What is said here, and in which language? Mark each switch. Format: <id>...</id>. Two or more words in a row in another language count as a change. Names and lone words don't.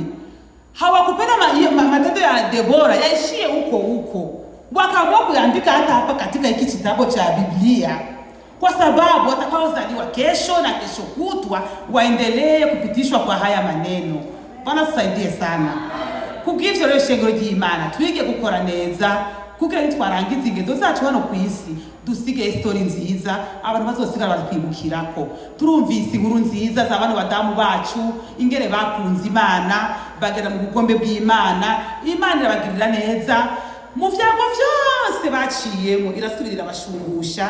<sw>Hawakupenda matendo ya Debora yaishie huko, wakaamua kuandika hata hapa katika hiki kitabu cha Biblia, kwa sababu watakaozaliwa kesho na kesho kutwa waendelee kupitishwa kwa haya maneno. Bwana tusaidie sana.</sw> <rn>Kubw'ivyo rero shengero ry'Imana twige gukora neza kugira nitwarangiza ingendo zacu hano ku isi dusige history nziza abantu bazosigara batwibukirako. Turumvise inkuru nziza z'abantu badamu bacu ingere bakunze Imana bagera mu bukombe bw'Imana, Imana irabagirira neza mu vyago vyose baciyemo, irasubirira abashungusha.</rn>